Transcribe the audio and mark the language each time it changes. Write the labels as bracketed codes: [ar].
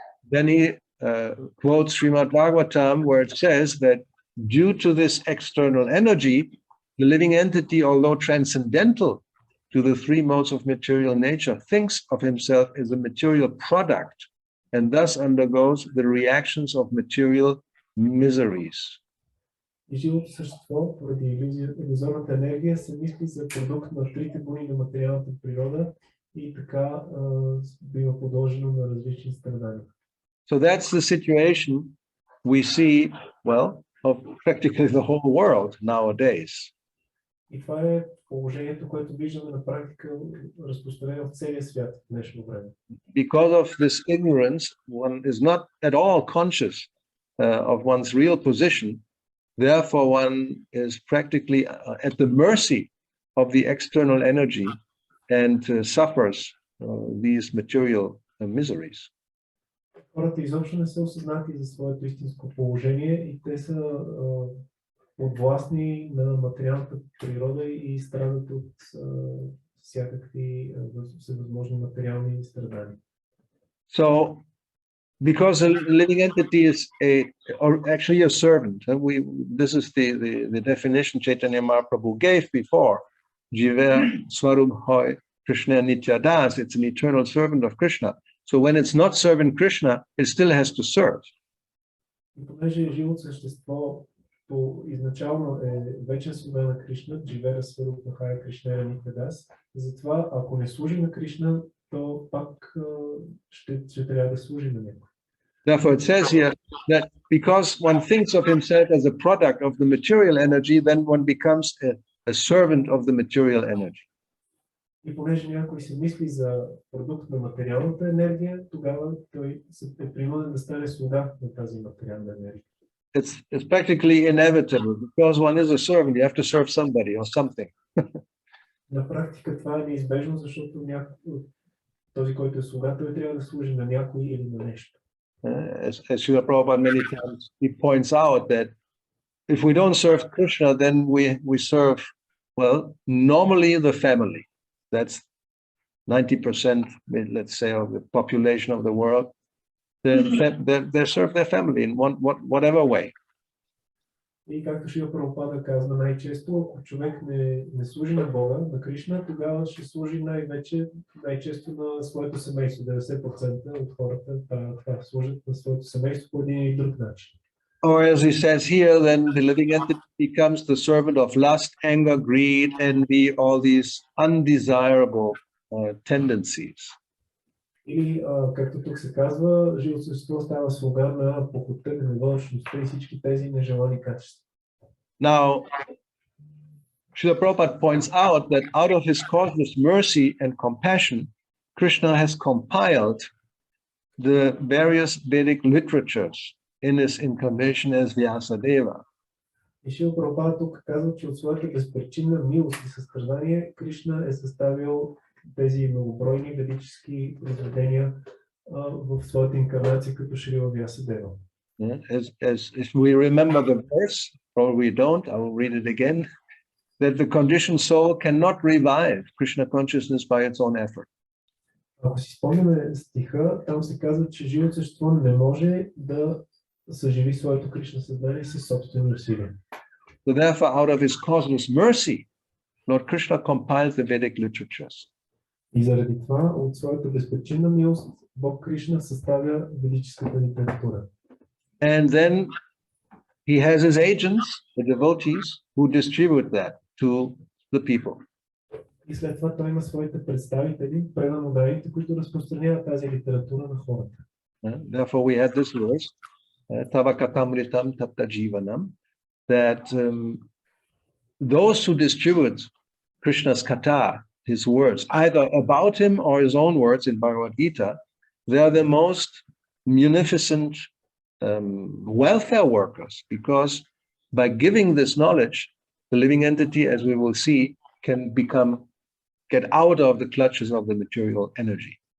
[en] Then he quotes Srimad Bhagavatam, where it says that due to this external energy, the living entity, although transcendental to the three modes of material nature, thinks of himself as a material product and thus undergoes the reactions of material miseries. [bg] И живото същество, поради илюзорната енергия, се мисли за продукт на трите бои на материалната природа и така бива подложено на различни страдания. [en] So that's the situation we see, well, of practically the whole world nowadays. [bg] И това е положението, което виждаме на практика разпространено в целия свят в днешно време. [en] Because of this ignorance, one is not at all conscious of one's real position. Therefore, one is practically at the mercy of the external energy and suffers these material miseries. [bg] Хората изобщо не са осъзнати за своето истинско положение и те са подвластни на материалната природа и страдат от всякакви всевъзможни материални страдания. [en] So, because a living entity is actually a servant, this is the definition Chaitanya Mahaprabhu gave before. [bn] Jiva Swarup Hoy Krishna Nityadas, [en] it's an eternal servant of Krishna. So when it's not serving Krishna, it still has to serve. [bg] И понеже живото същество изначално е вечен слуга на Кришна, [bn] Дживера Сваруп Махая Кришна Нитядас, [bg] затова ако не служи на Кришна, то пак ще трябва да служи на него. [en] Therefore, it says here that because one thinks of himself as a product of the material energy, then one becomes a servant of the material energy. [bg] И понеже някой се мисли за продукт на материалната енергия, тогава той е принуден да стане слуга на тази материална енергия. [en] It's practically inevitable because one is a servant. You have to serve somebody or something. [bg] На практика това е неизбежно, защото този, който е слуга, той трябва да служи на някой или на нещо. [en] As Srila Prabhupada many times he points out that if we don't serve Krishna, then we serve, well, normally the family. That's 90%, let's say, of the population of the world. They serve their family in whatever way. [bg] И както Шрила Прабхупада казва, най-често, ако човек не служи на Бога, на Кришна, тогава ще служи най-често на своето семейство. 90% от хората това служат на своето семейство по един или друг начин. [en] Or as he says here, then the living entity becomes the servant of lust, anger, greed, envy, all these undesirable tendencies. [bg] Или, както тук се казва, живото същество става слуга на похотта, гневалостта и всички тези нежелани качества. [en] Now, Srila Prabhupada points out that out of his causeless mercy and compassion, Krishna has compiled the various Vedic literatures in his incarnation as Vyasadeva. [bg] И Шрила Прабхупада тук казва, че от своята безпричинна милост и състрадание Кришна е съставил тези многобройни ведически произведения в своята инкарнация като Шрила Вясадева. [en] As if we remember the verse, probably we don't, I will read it again, that the conditioned soul cannot revive Krishna consciousness by its own effort. [bg] Ако си спомняме стиха, там се казва, че живото същество не може да съживи своето Кришна съзнание със собствени усилия. [en] So therefore, out of his causeless mercy, Lord Krishna compiled the Vedic literatures. [bg] И заради това, от своята безпричинна милост, Бог Кришна съставя ведическата литература. [en] And then he has his agents, the devotees, who distribute that to the people. [bg] И след това той има своите представители, преданодарите, които разпространяват тази литература на хората. [en] Therefore, we had this verse, [sa] Tavakatamritam tapta jivanam, [en] that those who distribute Krishna's katha, his words, either about him or his own words in Bhagavad Gita, they are the most munificent welfare workers, because by giving this knowledge, the living entity, as we will see, can get out of the clutches of the material energy.